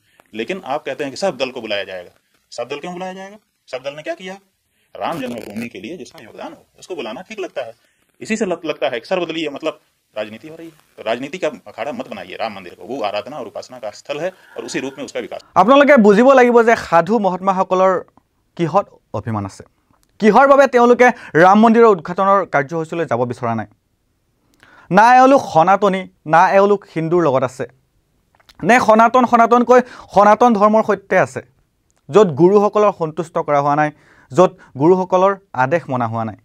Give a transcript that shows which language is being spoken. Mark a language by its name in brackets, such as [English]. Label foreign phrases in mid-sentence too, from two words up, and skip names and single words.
[Hindi] लेकिन आप कहते हैं कि सब दल को बुलाया जाएगा। सब दल क्यों बुलाया जाएगा? सब दल ने क्या किया? राम जन्मभूमि के लिए जिसका योगदान हो उसको बुलाना ठीक लगता है। इसी से लगता है कि सर्वदलीय मतलब राजनीति हो रही है। तो राजनीति का अखाड़ा मत बनाइए राम मंदिर को। वो आराधना और उपासना का स्थल है और उसी रूप में उसका विकास। [Assamese] আপোনালোকে বুজিব লাগিব যে সাধু মহাত্মাসকলৰ কিহত অভিমান আছে, কিহৰ বাবে তেওঁলোকে ৰাম মন্দিৰৰ উদ্ঘাটনৰ কাৰ্যসূচীলৈ যাব বিচৰা নাই। না এওঁলোক সনাতনী, না এওঁলোক হিন্দুৰ লগত আছে, নে সনাতনকৈ সনাতন ধৰ্মৰ সৈতে আছে, য'ত গুৰুসকলৰ সন্তুষ্ট কৰা হোৱা নাই, য'ত গুৰুসকলৰ আদেশ মনা হোৱা নাই।